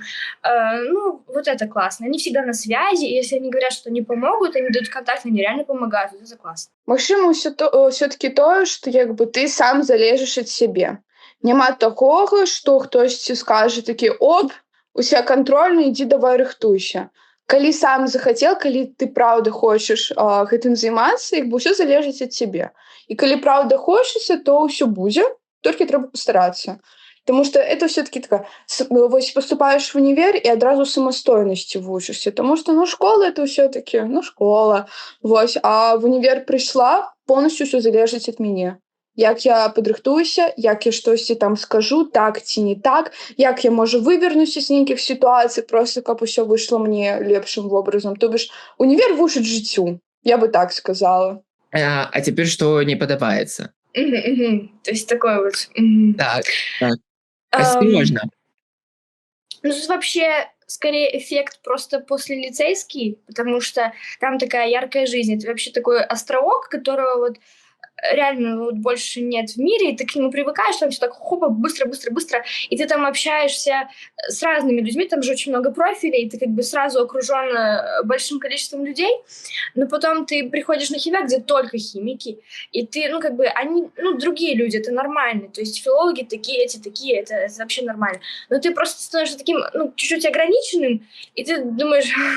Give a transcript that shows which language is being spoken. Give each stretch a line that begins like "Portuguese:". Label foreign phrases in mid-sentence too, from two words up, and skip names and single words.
Russian: Вот это классно. Они всегда на связи, и если они говорят, что не помогут, они дают контакт, они реально помогают. Вот это классно.
Belarusian: Магчыма, ўсё-такі тое, што як бы ты сам залежыш ад сябе. Няма такога, што хтосьці скажа такі, уся кантрольна, ідзі давай рыхтуйся. Калі сам захацеў, калі ты праўда хочаш гэтым займацца, як бы ўсё залежыць ад цябе. І калі праўда хочацца, то ўсё будзе, толькі трэба пастарацца.
Russian: Потому что это все-таки такая,
Belarusian: вось поступаешь в универ и одразу самостойности вучишься.
Russian: Потому что, школа это все-таки, школа. Вось. А в универ пришла, полностью все залежить от меня.
Belarusian: Як я падрыхтуюся, як я штосьці там скажу, так ці не так, як я, можа, вывернуся з нейкіх сітуацый, просто каб усё выйшло мне лепшым вобразам.
Russian: То бишь,
Belarusian: універ вучыць жыццю, я бы так сказала. А цяпер што не падабаецца?
Russian: То есть такое вот... Так. Осторожно. Тут вообще скорее эффект просто послелицейский, потому что там такая яркая жизнь. Это вообще такой островок, которого вот реально больше нет в мире, и ты к нему привыкаешь, там все так хопа, быстро, и ты там общаешься с разными людьми, там же очень много профилей, и ты как бы сразу окружен большим количеством людей, но потом ты приходишь на химию, где только химики, и ты, они, другие люди, это нормально, то есть филологи такие, эти такие, это вообще нормально, но ты просто становишься таким, чуть-чуть ограниченным, и ты думаешь...